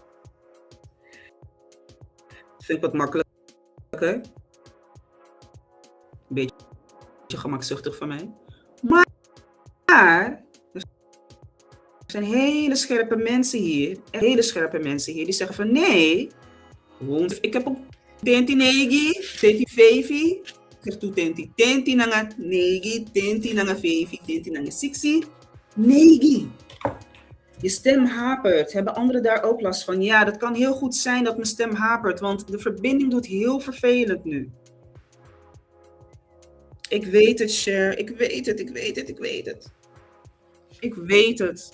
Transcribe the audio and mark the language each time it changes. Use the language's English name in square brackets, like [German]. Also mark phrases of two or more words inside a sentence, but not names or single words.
[Dutch] Vind ik wat makkelijker. Een beetje gemakzuchtig van mij. Maar er zijn hele scherpe mensen hier. Die zeggen van nee. Ik heb op [Sranan Tongo] tenti negi, tenti vevi. [Dutch] Ik zeg [Sranan Tongo] toe tenti nanga negi, tenti nanga vevi, tenti nanga siksi. Negi. [Dutch] Je stem hapert. Hebben anderen daar ook last van? Ja, dat kan heel goed zijn dat mijn stem hapert, want de verbinding doet heel vervelend nu. Ik weet het, Cher. Ik weet het.